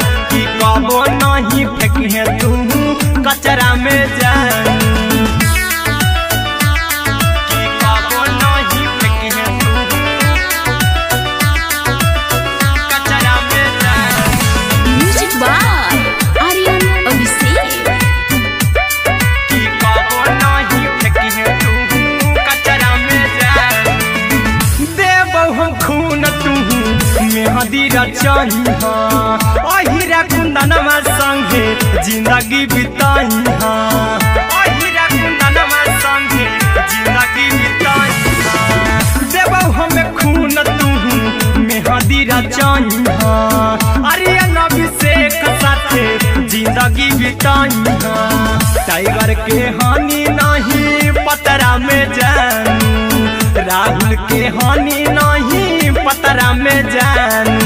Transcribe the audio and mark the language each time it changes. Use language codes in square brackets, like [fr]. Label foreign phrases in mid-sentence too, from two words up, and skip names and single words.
[anp] की कबो नहीं फेंके तू कचरा में जानू, की कबो नहीं फेंके तू कचरा में जानू। [en] Music by Aryan Abhishek. [anp] की कबो नहीं फेंके तू कचरा में जानू। देबौ हम खून तू मेहदी रचही, अहिरा कुंदनमा संगे जिंदगी बिताई। अहिरा कुंदनमा संगे जिंदगी बिताई। देबौ हमें खून तू मेहदी रचही, आर्यन अभिषेक साथे जिंदगी बिताई। टाइगर के हानि नहीं पतरा में जानू, राहुल के हानि नहीं पतरा में जानू।